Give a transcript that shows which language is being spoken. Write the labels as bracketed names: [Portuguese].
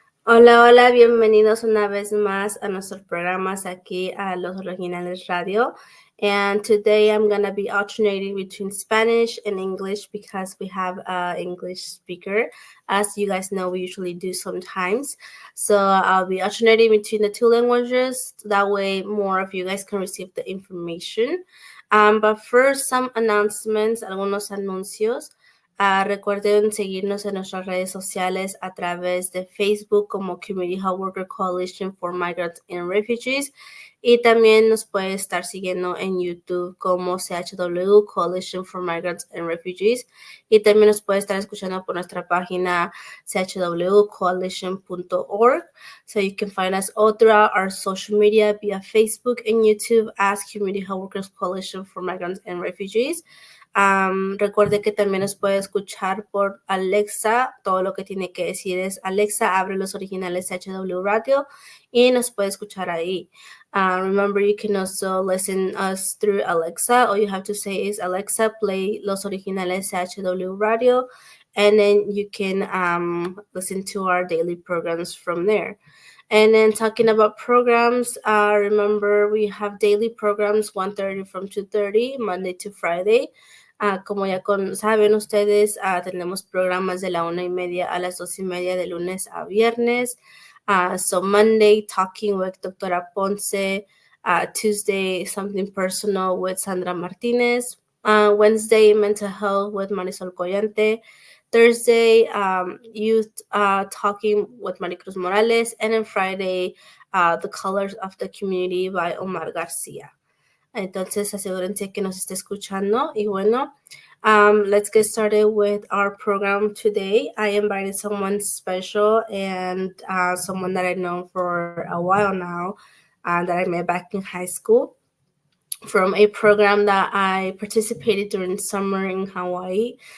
[Spanish] Hola, hola, bienvenidos una vez más a nuestros programas aquí a Los Originales Radio. [English] And today I'm going to be alternating between Spanish and English because we have an English speaker. As you guys know, we usually do sometimes. So I'll be alternating between the two languages. That way more of you guys can receive the information. But first, some announcements, [Spanish] algunos anuncios. Recuerden seguirnos en nuestras redes sociales a través de Facebook como Community Health Worker Coalition for Migrants and Refugees y también nos puede estar siguiendo en YouTube como CHW Coalition for Migrants and Refugees y también nos puede estar escuchando por nuestra página chwcoalition.org. [English] So you can find us all throughout our social media via Facebook and YouTube as Community Health Workers Coalition for Migrants and Refugees. [Spanish] Recuerde que también nos puede escuchar por Alexa. Todo lo que tiene que decir es Alexa, abre los originales HW Radio y nos puede escuchar ahí. [English] Remember, you can also listen us through Alexa. All you have to say is Alexa, play los originales HW Radio, and then you can listen to our daily programs from there. And then talking about programs, remember we have daily programs 1:30 from 2:30, Monday to Friday. [Spanish] Como ya saben ustedes, tenemos programas de la 1:30 a las 2:30 de lunes a viernes. [English] So Monday, Talking with Doctora Ponce. Tuesday, Something Personal with Sandra Martinez. Wednesday, Mental Health with Marisol Collante. Thursday, Youth Talking with Maricruz Morales. And then Friday, The Colors of the Community by Omar Garcia. [Spanish] Entonces, asegúrense que nos esté escuchando. Y bueno, [English] let's get started with our program today. I invited someone special and someone that I know for a while now that I met back in high school from a program that I participated during summer in Hawaii.